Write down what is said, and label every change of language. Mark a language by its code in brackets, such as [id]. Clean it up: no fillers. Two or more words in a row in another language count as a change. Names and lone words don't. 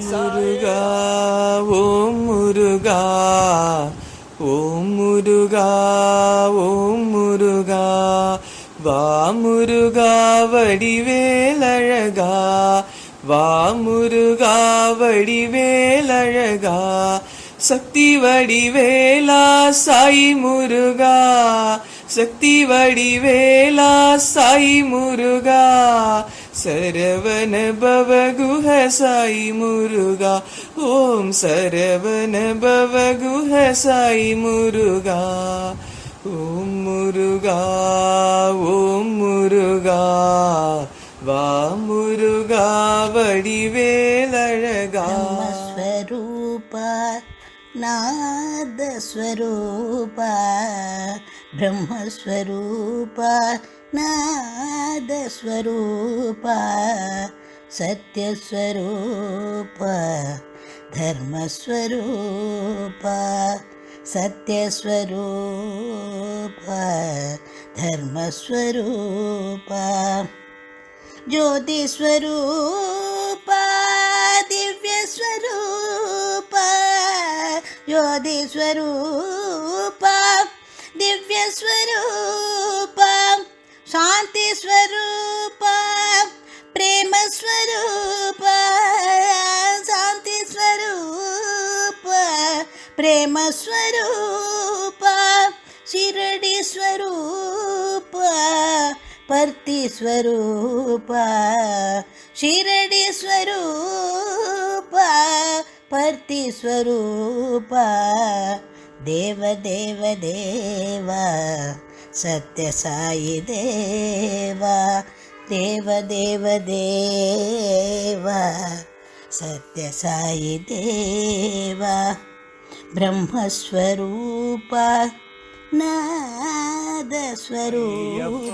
[ta] मुरुगा ओम मुरुगा, ओम मुरुगा, ओम मुरुगा, வா முருகா வடிவேலழகா, வா முருகா வடிவேலழகா, சக்தி வடிவேலா சாயி முருகா, சக்தி வடிவேலா சாயி முருகா, சரவண பவகுஹ சாயி முருகா, ஓம் சரவண பவகுஹ சாயி முருகா, ஓம் முருகா, ஓம் முருகா, வா முருகா வடிவேலழகா. [sa] ब्रह्मस्वरूप नादस्वरूप, ब्रह्मस्वरूप नादस्वरूप, सत्यस्वरूप धर्मस्वरूप, सत्यस्वरूप धर्मस्वरूप, ज्योति स्वरूप दिव्य स्वरूप ज्योति स्वरूप दिव्य स्वरूप शांति स्वरूप प्रेम स्वरूप शांति स्वरूप प्रेम स्वरूप शिरडी स्वरूप परती स्वरूप शिरडी स्वरूप परती स्वरूप देव देव देव सत्य साई देव देव देव देव सत्य साई देव ब्रह्मस्वरूप नाद स्वरूप